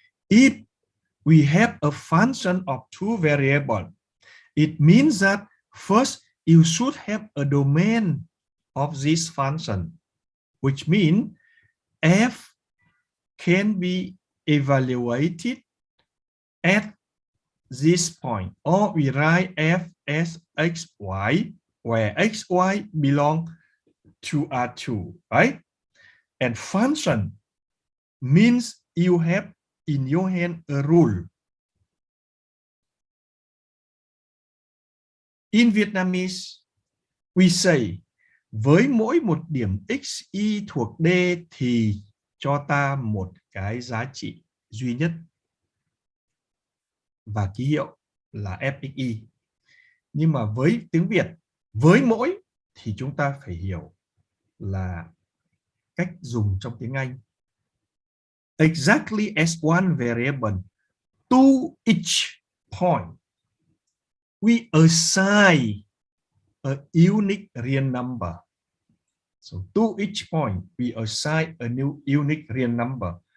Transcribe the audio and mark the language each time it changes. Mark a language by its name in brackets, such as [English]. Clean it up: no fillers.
[English] If we have a function of two variables, it means that first you should have a domain of this function, which means f can be evaluated at this point, or we write f as xy, where xy belong to R2, right? And function means you have in your hand a rule. In Vietnamese, we say, [Vietnamese] với mỗi một điểm xy thuộc D thì cho ta một cái giá trị duy nhất. Và ký hiệu là fxy. Nhưng mà với tiếng Việt, với mỗi thì chúng ta phải hiểu là cách dùng trong tiếng Anh. [English] Exactly as one variable, to each point, we assign a unique real number. So to each point, we assign a new unique real number.